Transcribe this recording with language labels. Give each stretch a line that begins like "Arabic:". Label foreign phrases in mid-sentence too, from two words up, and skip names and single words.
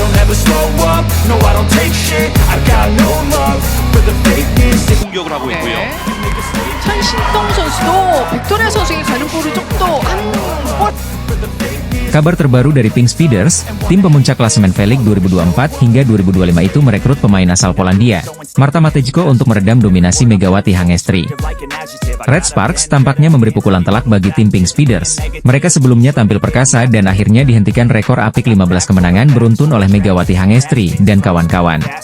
English: never slow up, no I don't take shit, I got no love for the fakeness.
Korean: 공격을 하고 있고요. 천신동 선수도 빅토리아 선수에게 가는 볼을 조금 더한
Indonesian: Kabar terbaru dari Pink Speeders, tim pemuncak klasemen V-League 2024 hingga 2025 itu merekrut pemain asal Polandia, Marta Matejko untuk meredam dominasi Megawati Hangestri. Red Sparks tampaknya memberi pukulan telak bagi tim Pink Speeders. Mereka sebelumnya tampil perkasa dan akhirnya dihentikan rekor apik 15 kemenangan beruntun oleh Megawati Hangestri dan kawan-kawan.